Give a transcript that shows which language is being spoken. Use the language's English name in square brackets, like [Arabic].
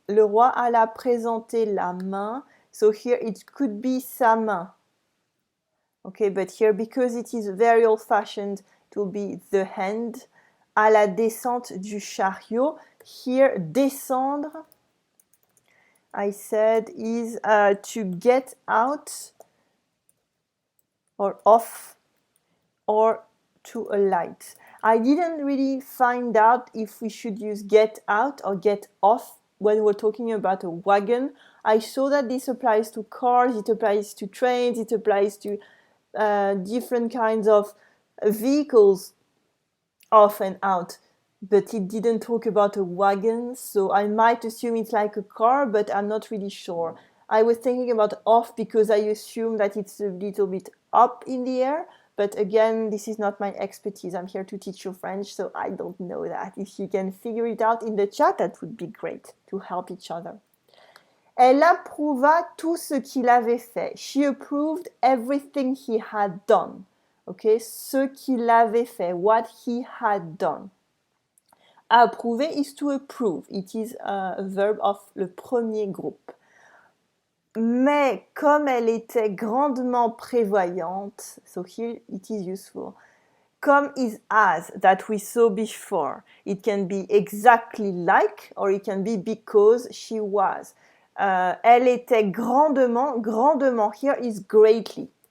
[French] Le roi alla présenter la main. [English] So here it could be sa main. Okay, but here because it is very old-fashioned, it will be the hand. [French] À la descente du chariot. [English] Here, descendre, I said, is to get out or off or to alight. I didn't really find out if we should use get out or get off when we're talking about a wagon. I saw that this applies to cars, it applies to trains, it applies to different kinds of vehicles off and out, but it didn't talk about a wagon, so I might assume it's like a car, but I'm not really sure. I was thinking about off because I assume that it's a little bit up in the air, But again, this is not my expertise. I'm here to teach you French, so I don't know that. If you can figure it out in the chat, that would be great to help each other. [French] Elle approuva tout ce qu'il avait fait. [English] She approved everything he had done. Okay, [French] ce qu'il avait fait, [English] what he had done. Approuver is to approve. It is a verb of le premier groupe. [French] Mais comme elle était grandement prévoyante, [English] so here it is useful. Comme is as that we saw before. It can be exactly like or it can be because she was. [French] Elle était grandement, grandement, [English] here is greatly.